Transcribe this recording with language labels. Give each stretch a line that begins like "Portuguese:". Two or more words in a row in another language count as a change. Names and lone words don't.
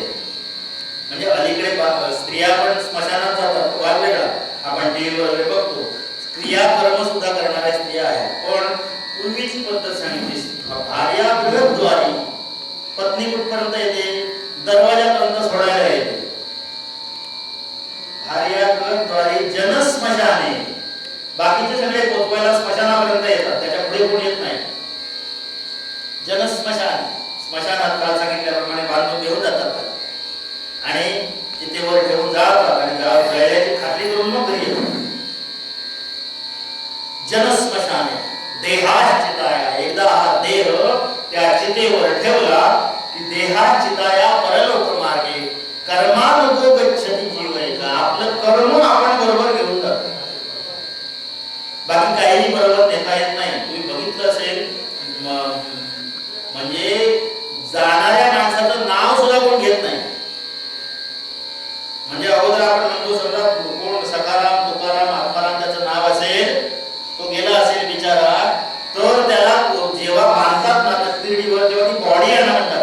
Marathi: म्हणजे अलीकडे स्त्रिया पण स्मशानात जातात, वाद वेगळा. आपण टीव्ही वगैरे बघतो, क्रियाकर्म सुद्धा करणाऱ्या स्त्रिया आहेत. पण पूर्वीची पद्धत सांगितली,
Sanskrit: भार्या गृहद्वारी,
Marathi: पत्नी कुठपर्यंत येते? दरवाजापर्यंत सोडायला येते.
Sanskrit: भार्या गृहद्वारी जनस्मशाने,
Marathi: बाकीचे सगळे पोचवायला स्मशानापर्यंत येतात, त्याच्या पुढे कोण येत नाही. जनस्मशान, स्मशानात काल सांगितल्याप्रमाणे बांधून घेऊन जातात आणि तिथे वर ठेवून जातात आणि जळल्याची खात्री करून मग घरी येतात.
Sanskrit: जनस्मशाने देहाश्चिताया,
Marathi: एकदा हा देह त्या चितेवर ठेवला की
Sanskrit: देहाश्चिताया परलोक मार्गे कर्मानुगो गच्छति जीवैका.
Marathi: आपलं कर्म आपण बरोबर घेऊन जातो, बाकी काहीही बरोबर नेता येत नाही. तुम्ही बघितलं असेल, म्हणजे जाणाऱ्या माणसाचं नाव सुद्धा कोण घेत नाही. म्हणजे अगोदर आपण म्हणतो समजा कोण सकाराम, तुकाराम, आत्माराम त्याचं नाव असेल, तो गेला असेल बिचारा, तर त्याला जेव्हा बांधतात ना तकदीरीवर, तेव्हा ती बॉडी आणा म्हणतात.